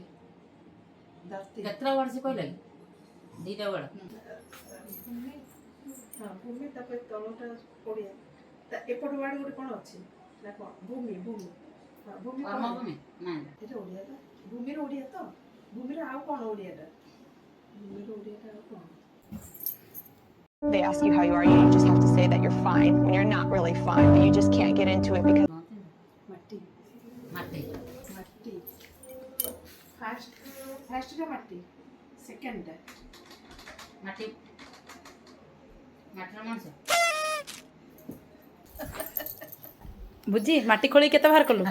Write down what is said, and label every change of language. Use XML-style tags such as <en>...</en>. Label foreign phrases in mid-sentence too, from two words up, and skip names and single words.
<or>କେତେଟା ୱାର୍ଡ ସେ କହିଲା କି? 2ଟା ୱାର୍ଡ। ଭୂମି ତାପରେ ତଳଟା ପଡ଼ିଆ ଏପଟ ୱାର୍ଡ ଗୋଟେ କ'ଣ ଅଛି ନା କ'ଣ? ଭୂମି ଭୂମି ଭୂମି ଏଇଟା ଓଡ଼ିଆଟା ଭୂମିର ଓଡ଼ିଆ ତ ଭୂମିର ଆଉ କ'ଣ ଓଡ଼ିଆଟା? ଭୂମିର ଓଡ଼ିଆଟା ଆଉ କ'ଣ?</or> <en>They ask you how you are, you just have to say that you're fine when you're not really fine, but you just can't get into it because</en> <or>ମାଟି ମାଟି ମାଟି ଫାର୍ଷ୍ଟଟା ମାଟି ସେକେଣ୍ଡଟା ମାଟି ମାଟିର ମଣିଷ ବୁଝି ମାଟି ଖୋଳି କେତେ ବାହାର କଲୁ?</or>